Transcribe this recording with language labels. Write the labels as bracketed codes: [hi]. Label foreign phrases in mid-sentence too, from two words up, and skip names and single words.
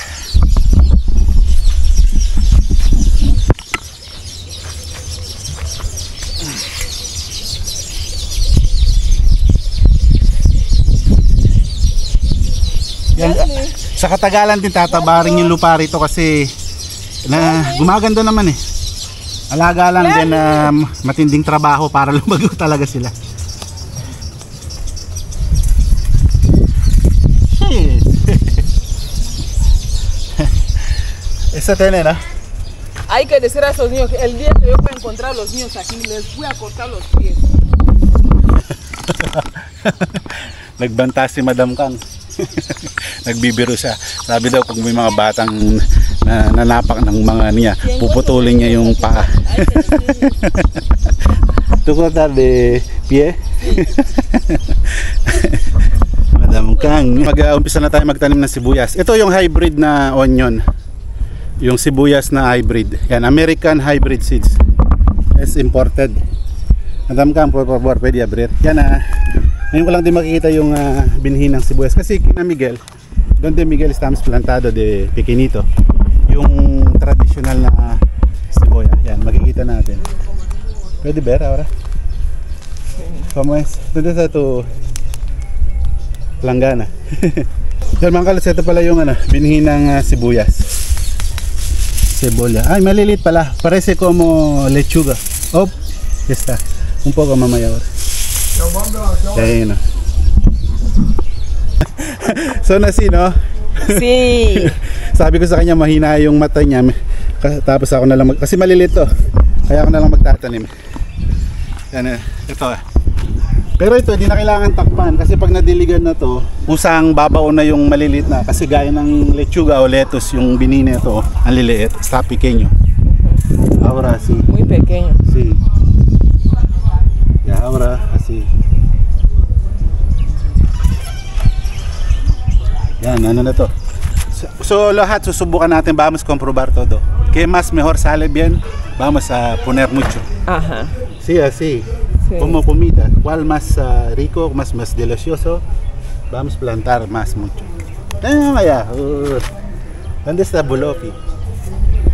[tl] Yan, sa katagalan din tatabarin yung lupa rito kasi gumaganda naman alaga lang din matinding trabaho para lumago talaga sila. [es] Esa tiene, ¿no? Hay que decir a esos niños que el día que yo pueda encontrar a los niños aquí, les voy a cortar los pies. [tl] Nagbanta si Madam Kang. Nagbibiro siya. Sabi daw pag may mga batang nanapak ng mga niya, puputulin niya yung paa. [es] ¿Tú cortar de pie? Madam Kang. [tl] Mag-umpisa na tayo magtanim ng sibuyas. Ito yung hybrid na onion. Yung sibuyas na hybrid. [en] Yan, American hybrid seeds. [es] Es imported. Madam Kang, por favor, pwede abrir. [tl] Yan ngayon ko lang din makikita yung binhi ng sibuyas. Kasi kina [es] Miguel, donde Miguel estamos plantado de pequeñito. [tl] Yung traditional na sibuya. Yan, makikita natin. [es] Pwede ver ahora? ¿Cómo es? ¿Dónde está tu planggana? [tl] Yan mga kalos, ito pala yung binhi ng sibuyas. Cebolla. Ay, malilit pala. [es] Parece como lechuga. Oh, ya está. Un poco mamaya ahora. Ayun. Son así, no? Sí. [tl] Sabi ko sa kanya mahina yung mata niya. Tapos ako na lang kasi malilit to. Kaya ako na lang magtatanim. Yan ito. Pero ito, hindi na kailangan takpan kasi pag nadiligan na to, usang babaw na yung maliliit na kasi gaya ng lechuga o lettuce, yung binina ito, ang liliit, [es] está pequeño. Ahora sí. Muy pequeño. Sí. Ya, ahora así. [tl] Yan, ano na to. So lahat susubukan natin, [es] vamos comprobar todo. ¿Qué más mejor sale bien? Vamos a poner mucho. Ajá. Sí, así. Sí. Como comida, ¿cuál más rico, más delicioso? Vamos a plantar más mucho. Allá. ¿Dónde está Bolopi?